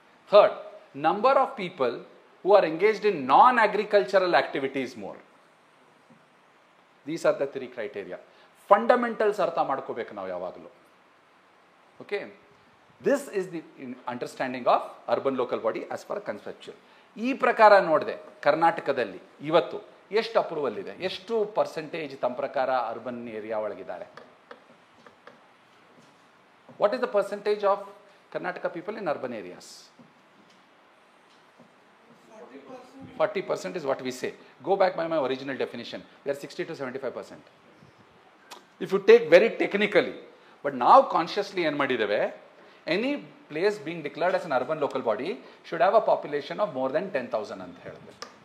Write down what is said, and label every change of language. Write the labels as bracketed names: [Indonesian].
[English] Third, number of people who are engaged in non-agricultural activities more. These are the 3 criteria. Fundamentals [Kannada] artha madkobeku ನಾವು ಯಾವಾಗಲೂ. [English] Okay, this is the understanding of urban local body as per conceptual. [Kannada] ಈ ಪ್ರಕಾರ ನೋಡಿದೆ ಕರ್ನಾಟಕದಲ್ಲಿ ಇವತ್ತು ಎಷ್ಟು approval ಇದೆ, ಎಷ್ಟು ಪರ್ಸೆಂಟೇಜ್ ತಮ್ಮ ಪ್ರಕಾರ urban area ಒಳಗಿದ್ದಾರೆ? [English] What is the percentage of Karnataka people in urban areas? 40% is what we say. Go back by my original definition. We are 60 to 75%. If you take very technically, but now consciously [Kannada] ಏನು ಮಾಡಿದ್ದೇವೆ, [English] any place being declared as an urban local body should have a population of more than 10,000 [Kannada] ಅಂತ ಹೇಳಿದೆ.